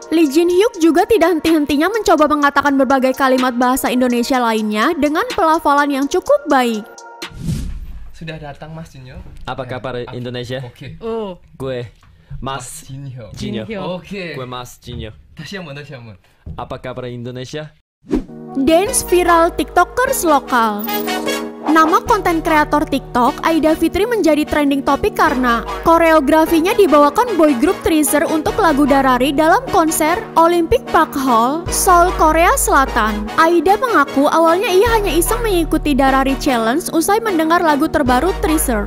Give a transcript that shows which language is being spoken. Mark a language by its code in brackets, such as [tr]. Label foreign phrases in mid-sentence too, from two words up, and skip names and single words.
[id] Lee Jin Hyuk juga tidak henti-hentinya mencoba mengatakan berbagai kalimat bahasa Indonesia lainnya dengan pelafalan yang cukup baik. Sudah datang Mas Jinyo. Apa kabar Indonesia? Oke. Oh. Gue Mas Jinyo. Oke. Gue Mas Jinyo. [ko] 다시 한번. [id] Apa kabar Indonesia? Dance viral TikTokers lokal. Nama konten kreator TikTok, Aida Fitri, menjadi trending topik karena koreografinya dibawakan [en] boy group [id] Treasure untuk lagu Darari dalam konser Olympic Park Hall, Seoul, Korea Selatan. Aida mengaku awalnya ia hanya iseng mengikuti Darari Challenge usai mendengar lagu terbaru Treasure.